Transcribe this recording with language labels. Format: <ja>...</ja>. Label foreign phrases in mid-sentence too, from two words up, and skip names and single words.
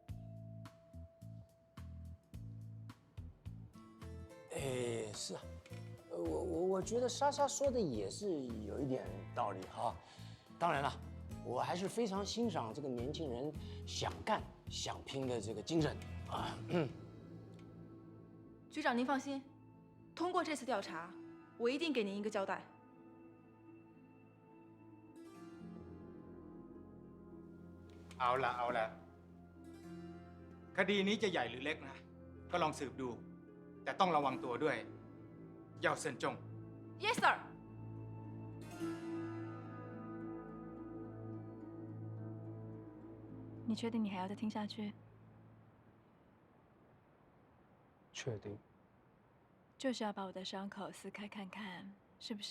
<zh>哎，是啊，我觉得莎莎说的也是有一点道理哈。当然了，我还是非常欣赏这个年轻人想干想拼的这个精神啊。局长，您放心，通过这次调查，我一定给您一个交代。</zh> <th>เอาละคดีนี้จะใหญ่หรือเล็กนะก็ลองสืบดูแต่ต้องระวังตัวด้วย</th> <zh>要慎重</zh> <en>Yes, sir.</en> <zh>你确定你还要再听下去？确定。就是要把我的伤口撕开看看，是不是？</zh>